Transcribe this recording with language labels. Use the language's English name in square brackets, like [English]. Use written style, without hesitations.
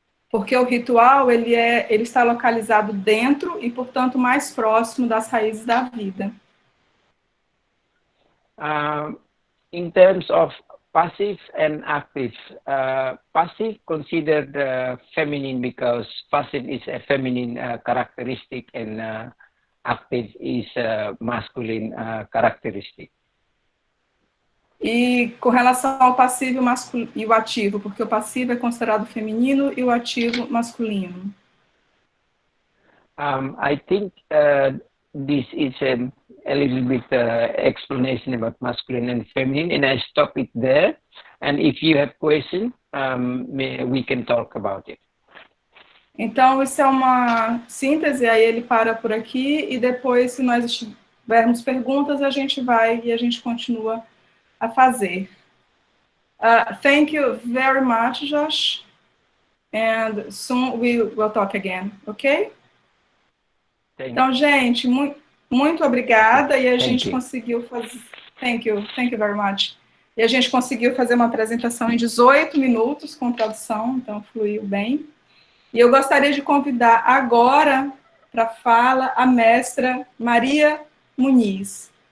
[Portuguese] Porque o ritual ele está localizado dentro e, portanto, mais próximo das raízes da vida. [English] In terms of passive and active, passive considered feminine because passive is a feminine characteristic and active is a masculine characteristic. [Portuguese] E com relação ao passivo e o ativo, porque o passivo é considerado feminino e o ativo masculino. [English] I think this is a little bit explanation about masculine and feminine, and I stop it there. And if you have questions, we can talk about it. [Portuguese] Então, isso é uma síntese, aí ele para por aqui, e depois, se nós tivermos perguntas, a gente vai e a gente continua a fazer. [English] Thank you very much, Josh. And soon we will talk again, okay? [Portuguese] Então, gente, muito obrigada, e a gente conseguiu fazer... [English] Thank you very much. [Portuguese] E a gente conseguiu fazer uma apresentação em 18 minutos com tradução, então fluiu bem. E eu gostaria de convidar agora para a fala a mestra Maria Muniz.